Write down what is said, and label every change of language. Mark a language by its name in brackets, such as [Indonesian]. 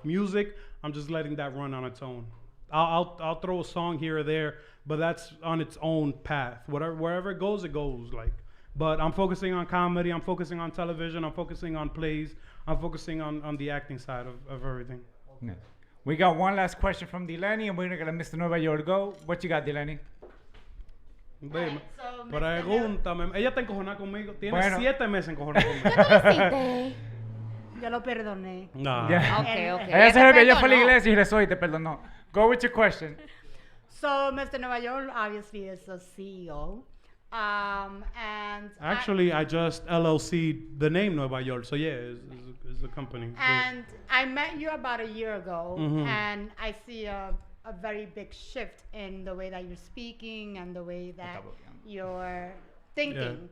[English] Music, I'm just letting that run on its own. I'll throw a song here or there, but that's on its own path. Wherever it goes, it goes. Like, but I'm focusing on comedy. I'm focusing on television. I'm focusing on plays. I'm focusing on the acting side of everything. Yeah. We got one last question from Delaney, and we're gonna let Mr. Nuevayol go. What you got, Delaney? Babe, [Spanish] pregúntame. Ella está encojonada conmigo. Tiene 7 meses encojonada conmigo. ¿Qué tú hiciste? Yo lo perdoné. [English] No. Yeah. Okay. [Spanish] Ella fue a la iglesia y rezó y te perdonó. [English] Go with your question. So, Mr. Nuevayol obviously is a CEO. And actually, I just LLC'd the name Nuevayol. So yeah, it's a company. And I met you about a year ago, and I see a very big shift in the way that you're speaking and the way that you're thinking.